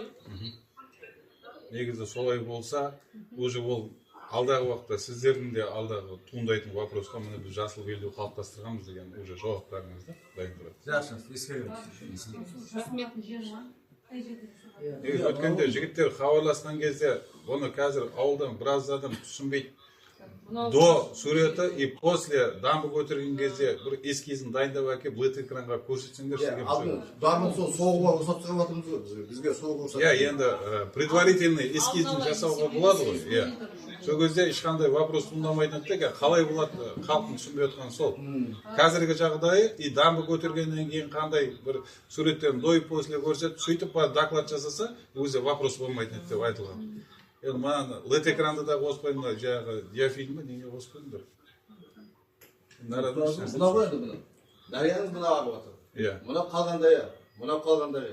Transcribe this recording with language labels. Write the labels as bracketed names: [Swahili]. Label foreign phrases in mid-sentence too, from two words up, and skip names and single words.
[Kazakh] Негізі солай болса, уже ол алдағы уақытта сіздердің де алдағы туындайтын вопросқа міне біз жасыл белдеу қалыптастырғанбыз деген уже жауаптарыңызды дайын тұрады. Жақсы, ескереміз. Рахмет. Өткенде жігіттер хабарласқан кезде оны қазір ауылдан біраз адам түсінбейді. Мынау до суреті [Russian] и после дамбы [Kazakh] көтерген кезде бір эскизін дайындап әкеліп лед экранға көрсетсеңдер Иә, алдын дамын сол соғуға рұқсат шығарып жатырмыз ғой біз. Бізге соғуға рұқсат. иә енді предварительный эскизін жасауға болады ғой иә сол кезде ешқандай вопрос туындамайтын еді да қалай болады халықтың түсінбей отырғаны сол қазіргі жағдайы [Russian] и дамбы [Kazakh] көтергеннен кейін қандай бір суреттерін [Russian] до и после [Kazakh] көрсетіп сөйтіп барып доклад жасаса өзі вопрос болмайтын еді деп айтылған енді мынаны лед экранды да қоспай мына жаңағы диафильмі неге қосып қойдыңдар Мына ғой енді мына. Дарияның мына ағып жатыр. иә Мына қалған дария. Мына қалған дария.